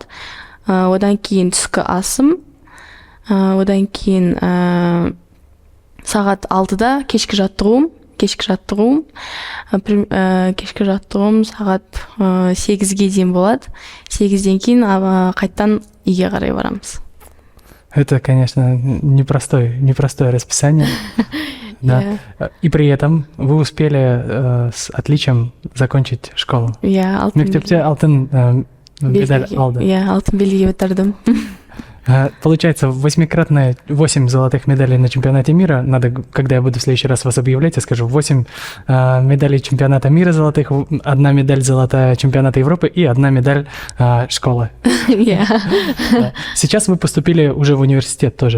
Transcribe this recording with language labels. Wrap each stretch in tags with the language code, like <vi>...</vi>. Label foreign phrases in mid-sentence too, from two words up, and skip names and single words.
<kk>Одан кейін түскі асым, одан кейін сағат 6-да кешкі жаттығуым сағат 8-ге дейін болады. 8-ден кейін қайттан үйге қарай барамыз.</kk> <ru>Это, конечно, непростое расписание. Да. И при этом вы успели с отличием закончить школу.</ru> <kk>Мектепте алтын медаль алды. Алтын белгіге бітірдім.</kk> <ru>Получается, 8 золотых медалей на чемпионате мира. Надо, когда я буду в следующий раз вас объявлять, я скажу 8 медалей чемпионата мира золотых, 1 медаль золотая чемпионата Европы и 1 медаль школы. Сейчас вы поступили уже в университет тоже.</ru>